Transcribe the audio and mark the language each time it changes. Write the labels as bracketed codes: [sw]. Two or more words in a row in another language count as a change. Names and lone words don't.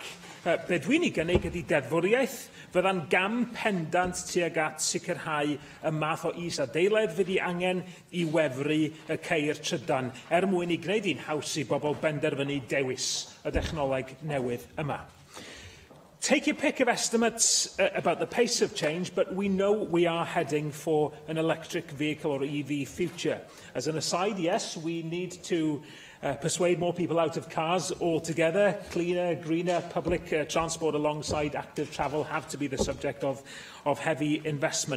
[cy] Be dwi'n ei gynnig ydy deddfwriaeth fydda'n gam pendant tuag at sicrhau y math o is-adeiledd fydd ei angen i wefru y ceir trydan mwyn i gwneud hi'n haws i bobl benderfynu dewis y dechnoleg newydd yma. [en] Take your pick of estimates about the pace of change, but we know we are heading for an electric vehicle or EV future. As an aside, yes, we need to persuade more people out of cars altogether. Cleaner, greener public transport alongside active travel have to be the subject of heavy investment.